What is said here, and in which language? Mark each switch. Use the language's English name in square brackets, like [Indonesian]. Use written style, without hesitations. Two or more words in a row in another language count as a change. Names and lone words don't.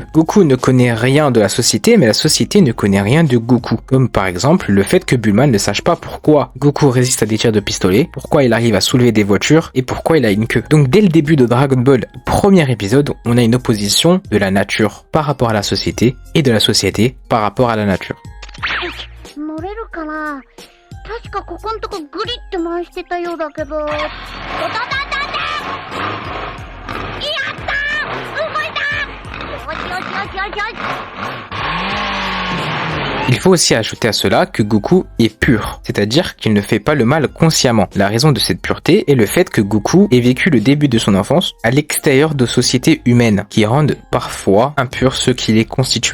[French] Goku ne connaît rien de la société, mais la société ne connaît rien de Goku. Comme par exemple le fait que Bulma ne sache pas pourquoi Goku résiste à des tirs de pistolet, pourquoi il arrive à soulever des voitures et pourquoi il a une queue. Donc dès le début de Dragon Ball, premier épisode, on a une opposition de la nature par rapport à la société et de la société par rapport à la nature. [Japanese] 乗れるかな。確かここんとこグリって回してたようだけど。やったー！動いた！よし。 [French] Il faut aussi ajouter à cela que Goku est pur, c'est-à-dire qu'il ne fait pas le mal consciemment. La raison de cette pureté est le fait que Goku ait vécu le début de son enfance à l'extérieur de sociétés humaines qui rendent parfois impurs ceux qui les constituent.